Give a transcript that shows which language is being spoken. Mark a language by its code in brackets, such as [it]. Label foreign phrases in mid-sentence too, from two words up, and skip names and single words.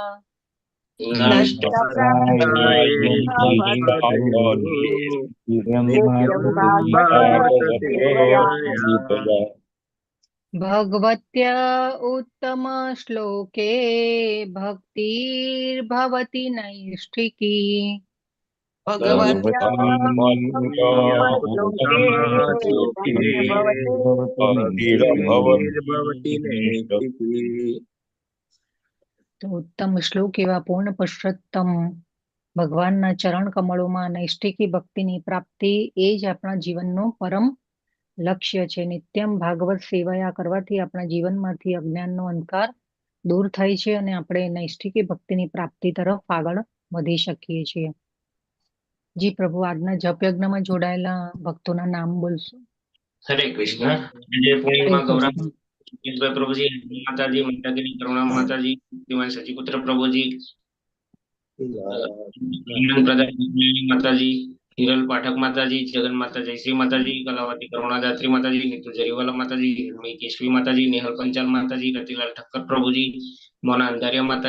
[sa] भगवत्या उत्तम श्लोके भक्तिर्भवति नैष्ठिकी. भगवत्या परलोके भवते भवति नैष्ठिकी। [gu] તો ઉત્તમ શ્લોક એવા પૂર્ણ પુરુષોત્તમ ભગવાનના ચરણ કમળોમાં નૈષ્ઠિકી ભક્તિની પ્રાપ્તિ એ જ આપણા જીવનનું પરમ લક્ષ્ય છે. નિત્યમ ભાગવત સેવાયા કરવાથી આપણા જીવનમાંથી અજ્ઞાનનો અંધકાર દૂર થાય છે અને આપણે નૈષ્ઠિકી ભક્તિની પ્રાપ્તિ તરફ આગળ વધી શકીએ છીએ. જી પ્રભુ, આજના જપ યજ્ઞમાં જોડાયેલા ભક્તોના નામ બોલશો. [sa] हरे कृष्ण। जय હરે पूर्णिमा गौरव કૃષ્ણ. [hi] प्रभु जी, माता जी, मंदाकिनी करुणा माता जी, श्रीमान सचिपुत्र प्रभु जी, माता जी, हिरल पाठक माता जी, जगन माता जयश्री माता जी, कलावती करुणादात्री माता जी, नीतू जरीवाला माता जी, केशवी माता जी, नेहल पंचाल माता जी, रतिलाल ठक्कर प्रभु जी, मोना अंधारिया माता